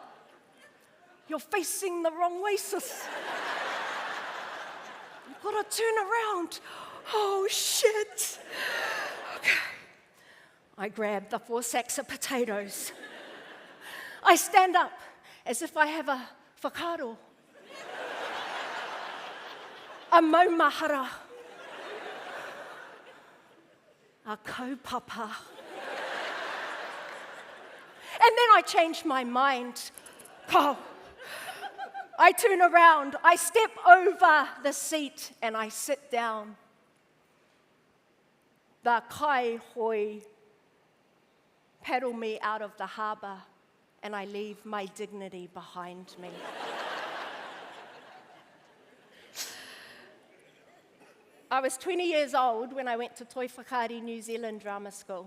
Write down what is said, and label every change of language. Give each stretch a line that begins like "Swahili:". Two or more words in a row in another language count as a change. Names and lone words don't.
English: You're facing the wrong way, sis. You've got to turn around. Oh, shit. Okay. I grab the 4 sacks of potatoes. I stand up as if I have a whakaaro, a maumahara, a kaupapa. And then I changed my mind. Oh. I turn around, I step over the seat, and I sit down. The kai hoi paddle me out of the harbour, and I leave my dignity behind me. I was 20 years old when I went to Toi Whakaari, New Zealand drama school.